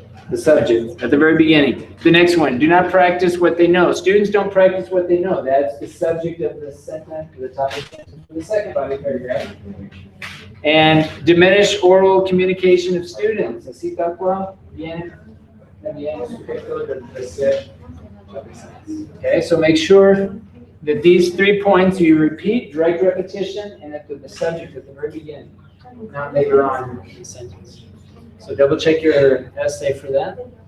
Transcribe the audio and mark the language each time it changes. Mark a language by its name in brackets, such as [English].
[English] The subject at the very beginning. The next one, do not practice what they know. Students don't practice what they know. That's the subject of the sentence, the topic sentence for the second body paragraph. And diminish oral communication of students. [Spanish] Así tal cual, bien, también sujeto del tercer topic sentence. [English] Okay, so make sure that these 3 points you repeat, direct repetition, and at the subject at the very beginning, not later on in the sentence. So double check your essay for that.